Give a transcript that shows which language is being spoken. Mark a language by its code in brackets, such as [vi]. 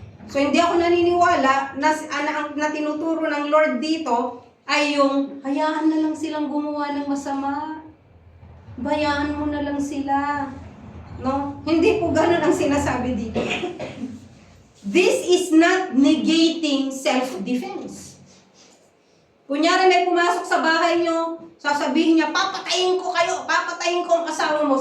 [tl] So, hindi ako naniniwala na tinuturo ng Lord dito ay yung, hayaan na lang silang gumawa ng masama. Bayaan mo na lang sila. No? Hindi po ganun ang sinasabi dito. [en] This is not negating self-defense. [tl] Kunyari may pumasok sa bahay nyo, sasabihin niya, papatayin ko kayo, papatayin ko ang asawa mo.